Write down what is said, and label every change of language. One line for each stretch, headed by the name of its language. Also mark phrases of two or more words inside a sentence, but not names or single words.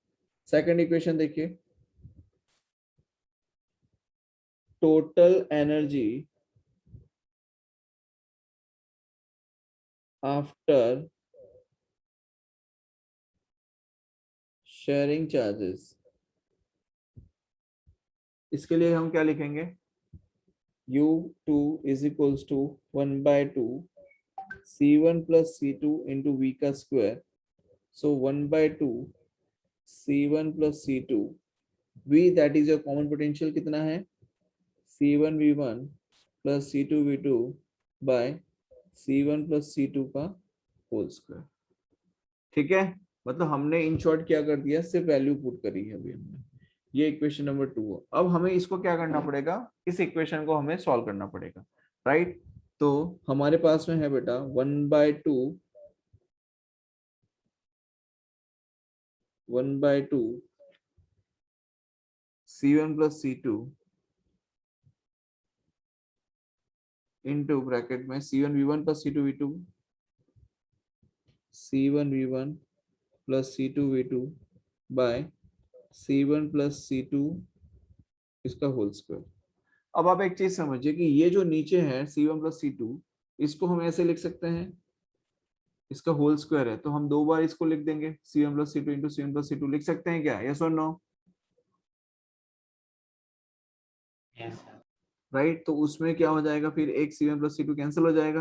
English: second equation
Hindi: देखिए,
English: total energy after sharing charges,
Hindi: इसके लिए हम क्या लिखेंगे?
English: U2 is equals to 1/2 C1 plus C2 into V का स्क्वायर, so 1/2 C1 plus C2 V, that is your common potential
Hindi: कितना है?
English: C1 V1 plus C2 V2 by C1 plus C2 का whole square,
Hindi: ठीक है। मतलब हमने
English: in short
Hindi: क्या कर दिया, सिर्फ
English: value put
Hindi: करी है अभी हमने। ये
English: equation number
Hindi: 2 है। अब हमें इसको क्या करना पड़ेगा, इस इक्वेशन को हमें सॉल्व करना पड़ेगा, राइट। तो हमारे पास में है बेटा
English: 1/2 C1 plus C2 into bracket
Hindi: में
English: C1 V1 plus C2 V2, C1 V1 plus C2 V2 by C1 plus C2
Hindi: इसका
English: whole square.
Hindi: अब आप एक चीज समझिए कि ये जो नीचे है
English: C1 plus C2,
Hindi: इसको हम ऐसे लिख सकते हैं, इसका
English: whole square
Hindi: है तो हम 2 बार इसको लिख देंगे
English: C1 plus C2 into C1 plus C2,
Hindi: लिख सकते हैं क्या? यस और नो? राइट, तो उसमें क्या हो जाएगा फिर, एक
English: C1 plus C2 cancel
Hindi: हो जाएगा।